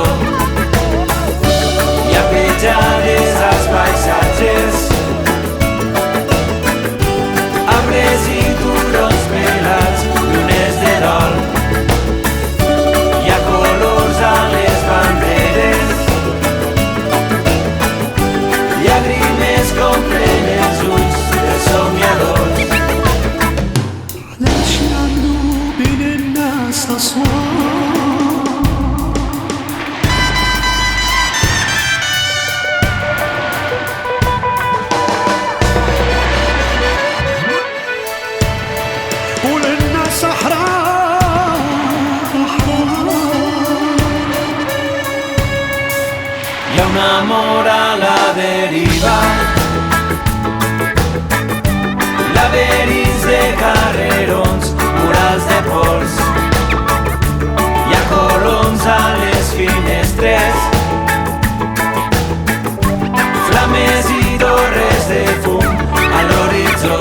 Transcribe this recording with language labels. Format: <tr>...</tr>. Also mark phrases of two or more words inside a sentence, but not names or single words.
<ca>Hi ha petjades als paisatges, arbres i turons pelats, llunes de dol. Hi ha colors a les banderes, llàgrimes complen els ulls dels somiadors.</ca> <ar>ليش يعملوا بين الناس أصوات؟ وللناس أحرار</ar> <ca>Hi ha un amor a la deriva, laberints de carrerons, murals de pols. Hi ha coloms a les finestres, flames i torres de fum a l'horitzó.</ca>